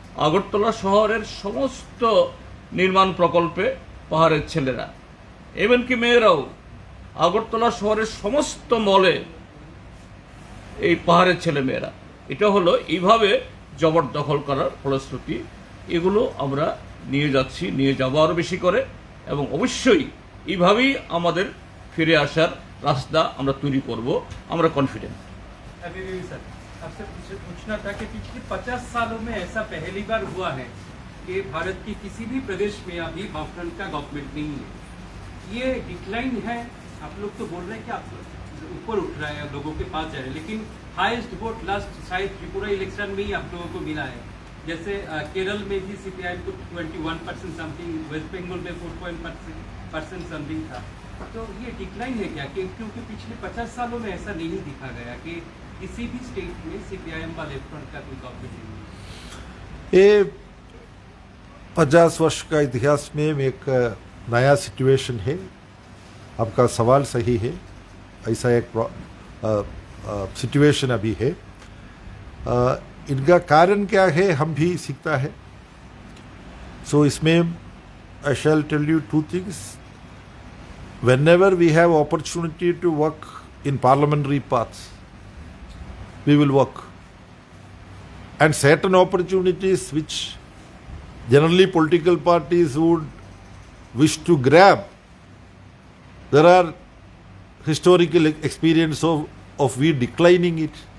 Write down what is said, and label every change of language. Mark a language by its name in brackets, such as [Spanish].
[Bangla] আগরতলা শহরের সমস্ত নির্মাণ প্রকল্পে পাহাড়ের ছেলেরা, এমনকি মেয়েরাও, আগরতলা শহরের সমস্ত মলে এই পাহাড়ের ছেলে মেয়েরা। এটা হলো এইভাবে জবরদখল করার ফলশ্রুতি। এগুলো আমরা নিয়ে যাচ্ছি, নিয়ে যাবো আরও বেশি করে, এবং অবশ্যই এইভাবেই আমাদের ফিরে আসার রাস্তা আমরা তৈরি করব, আমরা কনফিডেন্ট। [Hindi] अभी सर आपसे पूछना था कि पिछले 50 सालों में ऐसा पहली बार हुआ है कि भारत के किसी भी प्रदेश में अभी वामफ्रंट का गवर्नमेंट नहीं है। ये डिक्लाइन है, आप लोग तो बोल रहे हैं कि आप ऊपर उठ रहा है, लोगों के पास जा रहे हैं, लेकिन हाईएस्ट वोट लास्ट शायद त्रिपुरा इलेक्शन में ही आप लोगों को मिला है। जैसे केरल में भी सीपीआई को 21% समथिंग, वेस्ट बंगाल में 4% समथिंग था। तो ये डिक्लाइन है क्या? क्योंकि पिछले 50 सालों में ऐसा नहीं दिखा गया कि किसी भी स्टेट में सीपीआईएम का लेफ्ट फ्रंट का कोई गवर्नमेंट नहीं है। ये 50 वर्ष का इतिहास में एक नया सिचुएशन है। आपका सवाल सही है, ऐसा एक सिचुएशन अभी है। इनका कारण क्या है हम भी सीखता है। सो इसमें [English] I shall tell you 2 things. Whenever we have opportunity to work in parliamentary paths, we will work. And certain opportunities which generally political parties would wish to grab, there are historical experience of we declining it.